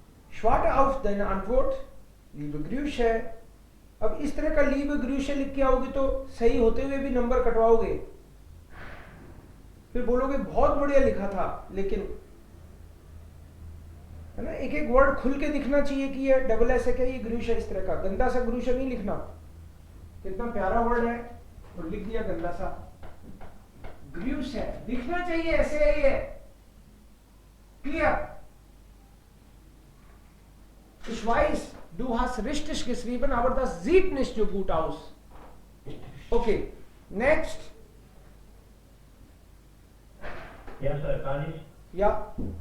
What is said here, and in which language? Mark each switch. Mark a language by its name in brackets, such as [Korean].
[German] Ich warte auf deine Antwort. Liebe Grüße. [Hindi] अब इस तरह का [German] liebe Grüße [Hindi] लिख के आओगे तो सही होते हुए भी नंबर कटवाओगे. फिर बोलोगे बहुत बढ़िया लिखा था, लेकिन है ना, एक एक वर्ड खुल के दिखना चाहिए कि ये डबल एस है, ये ग्रूश है. इस तरह का गंदा सा ग्रूश नहीं लिखना. कितना प्यारा वर्ड है और लिख दिया गंदा सा. ग्रूश है, दिखना चाहिए ऐसे है ये. Clear? [German] Ich weiß, du hast richtig geschrieben, aber das sieht nicht so gut aus. [English] Okay, next. [German] Ja, Sir, kann ich? Ja.